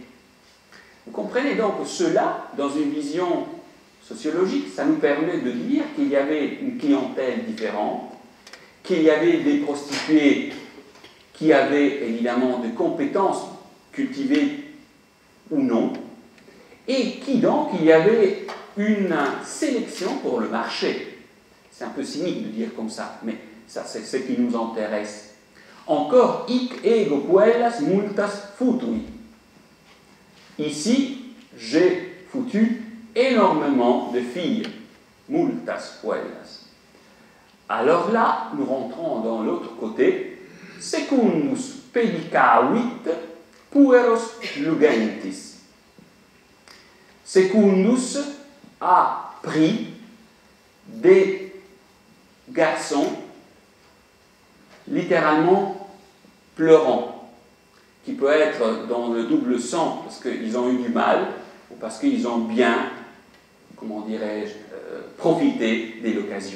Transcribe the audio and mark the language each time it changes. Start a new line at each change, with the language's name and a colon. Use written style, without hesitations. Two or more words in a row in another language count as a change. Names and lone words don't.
French: Vous comprenez donc cela, dans une vision sociologique, ça nous permet de dire qu'il y avait une clientèle différente, qu'il y avait des prostituées qui avaient évidemment des compétences cultivées ou non, et qui donc il y avait une sélection pour le marché. C'est un peu cynique de dire comme ça, mais ça c'est ce qui nous intéresse. Encore,
Latin: hic ego puellas multas futui.
French: Ici, j'ai foutu énormément de filles,
Latin: multas puellas.
French: Alors là, nous rentrons dans l'autre côté.
Latin: Secundus pedicavit pueros lugentis.
French: Secundus a pris des garçons littéralement pleurants, qui peut être dans le double sens, parce qu'ils ont eu du mal, ou parce qu'ils ont bien, comment dirais-je, profité de l'occasion.